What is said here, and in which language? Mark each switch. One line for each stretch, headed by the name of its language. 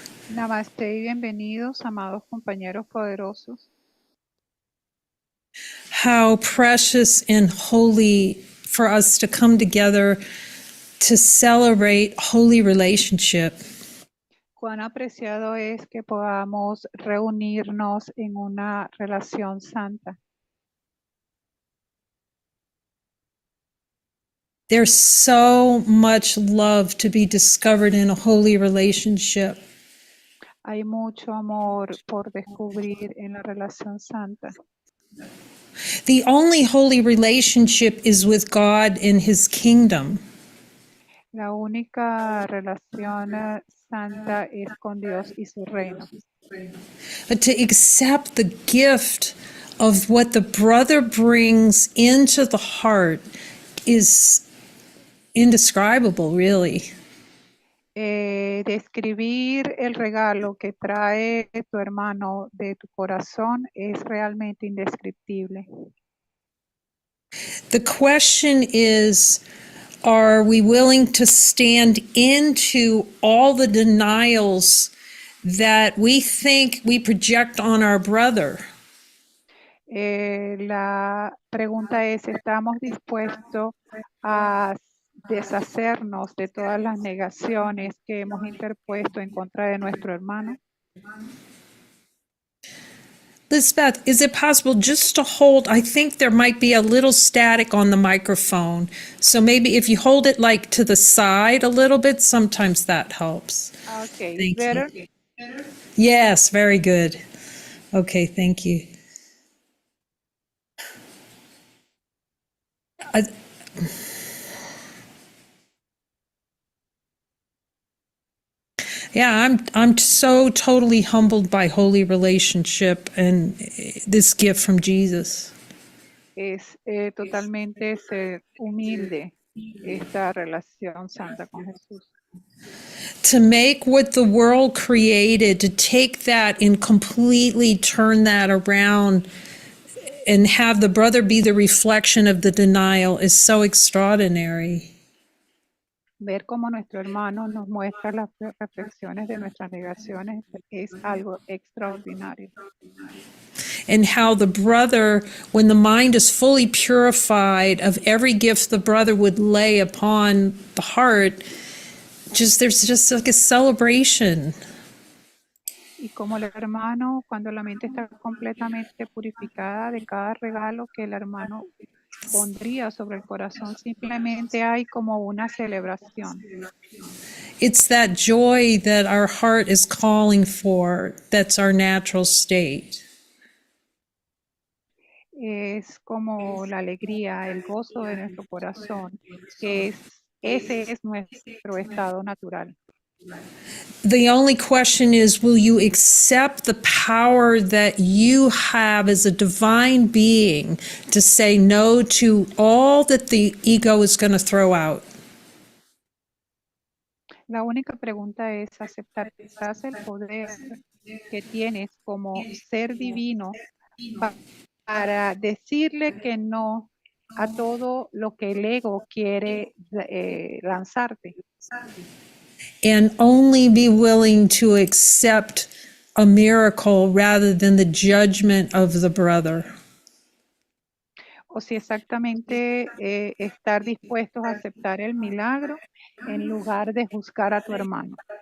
Spanish: Namaste y bienvenidos, amados compañeros poderosos.
English: How precious and holy for us to come together to celebrate holy relationship.
Spanish: Cuán apreciado es que podamos reunirnos en una relación santa.
English: There's so much love to be discovered in a holy relationship.
Spanish: Hay mucho amor por descubrir en la relación santa.
English: The only holy relationship is with God in His kingdom.
Spanish: La única relación santa es con Dios y su reino.
English: But to accept the gift of what the brother brings into the heart is indescribable, really.
Spanish: Describir el regalo que trae tu hermano de tu corazón es realmente indescriptible.
English: The question is, are we willing to stand into all the denials that we think we project on our brother?
Spanish: La pregunta es, ¿estamos dispuestos a deshacernos de todas las negaciones que hemos interpuesto en contra de nuestro hermano?
English: Lisbeth, is it possible just to hold? I think there might be a little static on the microphone. So maybe if you hold it like to the side a little bit, sometimes that helps. Okay, Thank better? you. Yes, very good. Okay, thank you. Yeah, I'm so totally humbled by holy relationship and this gift from Jesus.
Spanish: Es totalmente ser humilde esta relación santa con Jesús.
English: To make what the world created, to take that and completely turn that around and have the brother be the reflection of the denial is so extraordinary.
Spanish: Ver cómo nuestro hermano nos muestra las reflexiones de nuestras negaciones es algo extraordinario.
English: And how the brother, when the mind is fully purified of every gift the brother would lay upon the heart, there's just like a celebration.
Spanish: Y como el hermano, cuando la mente está completamente purificada de cada regalo que el hermano pondría sobre el corazón, simplemente hay como una celebración.
English: It's that joy that our heart is calling for, that's our natural state.
Spanish: Es como la alegría, el gozo de nuestro corazón, que ese es nuestro estado natural.
English: The only question is, will you accept the power that you have as a divine being to say no to all that the ego is going to throw out?
Spanish: La única pregunta es aceptar quizás el poder que tienes como ser divino para decirle que no a todo lo que el ego quiere lanzarte.
English: And only be willing to accept a miracle rather than the judgment of the brother.
Spanish: O si exactamente estar dispuestos a aceptar el milagro en lugar de juzgar a tu hermano.